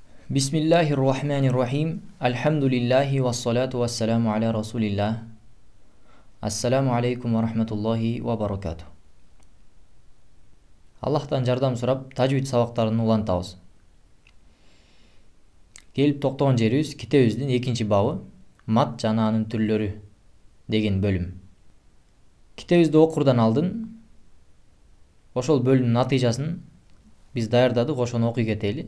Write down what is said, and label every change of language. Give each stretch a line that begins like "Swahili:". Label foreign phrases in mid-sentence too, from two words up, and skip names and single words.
Arabic: بسم الله الرحمن الرحيم. الحمد لله والصلاة والسلام على رسول الله. السلام عليكم ورحمة الله وبركاته.
Kyrgyz: Аллахтан жардам сурап, тажвид сабактарын улантабыз. Келип токтогон жерибиз китебибиздин 2-бабы мат жана анын түрлөрү деген бөлүм. Китебибизди окурдан алдын ошол бөлүмдүн натыйжасын биз даярдадык, ошону окуй кетели.